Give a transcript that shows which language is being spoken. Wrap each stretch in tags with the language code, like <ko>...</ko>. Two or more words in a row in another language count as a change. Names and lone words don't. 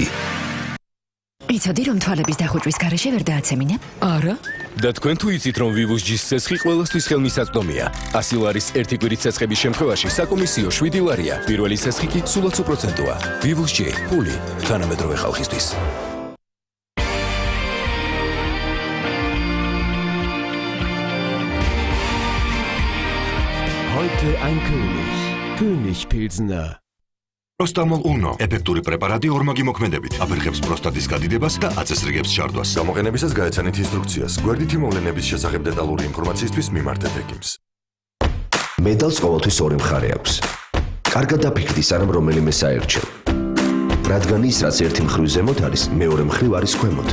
<ka>იცოდი, რომ თვალების დახუჭვის გარეშე ვერ დააცემინე? არა. და თქვენ თუ იცით, რომ Vivus G-ს სესხი ყველასთვის ხელმისაწვდომია. 100 ლარის ერთი კვირის სესხების შემთხვევაში საკომისიო 7 ლარია. პირველი სესხი კი სულაც უპროცენტოა. Vivus G, ფული თანამედროვე ხალხისთვის.</ka> <de>Heute ein König. König Pilsner.</de> <ka>Prostamol Uno. ეფექტური პრეპარატი ორმაგი მოქმედებით. აფერხებს პროსტატის გადიდებას და აწესრიგებს ჩარდვას. გამოყენებისას გაეცანით ინსტრუქციას. გვერდითი მოვლენების შესახებ დეტალური ინფორმაციისთვის მიმართეთ ექიმს. მედალს ყოველთვის ორი მხარე აქვს. კარგად დაფიქრდი, სანამ რომელიმე საერჩევ. რადგან ის, რაც ერთი მხრივ ზემოთ არის, მეორე მხრივ არის ქვემოთ.</ka>